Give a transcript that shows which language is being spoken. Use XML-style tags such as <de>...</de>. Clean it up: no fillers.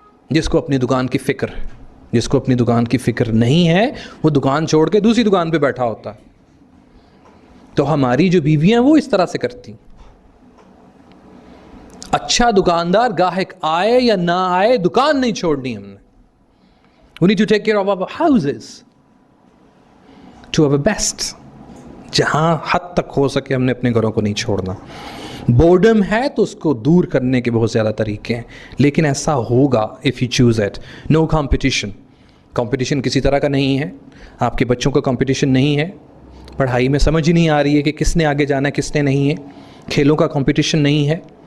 <hi>जिसको अपनी दुकान की फ़िक्र है। जिसको अपनी दुकान की फ़िक्र नहीं है वो दुकान छोड़ के दूसरी दुकान पे बैठा होता है। तो हमारी जो बीवियां वो इस तरह से करती। अच्छा दुकानदार ग्राहक आए या ना आए, दुकान नहीं छोड़नी हमने।</hi> <en>We need to take care of our houses to our best.</en> <hi>जहां हद तक हो सके हमने अपने घरों को नहीं छोड़ना। बोर्डम है तो उसको दूर करने के बहुत ज़्यादा तरीके हैं, लेकिन ऐसा होगा</hi> <en>If you choose it. No competition.</en> <hi>Competition किसी तरह का नहीं है। आपके बच्चों का कंपटीशन नहीं है। पढ़ाई में समझ ही नहीं आ रही है कि किसने आगे जाना है किसने नहीं है। खेलों का कंपटीशन नहीं है।</hi>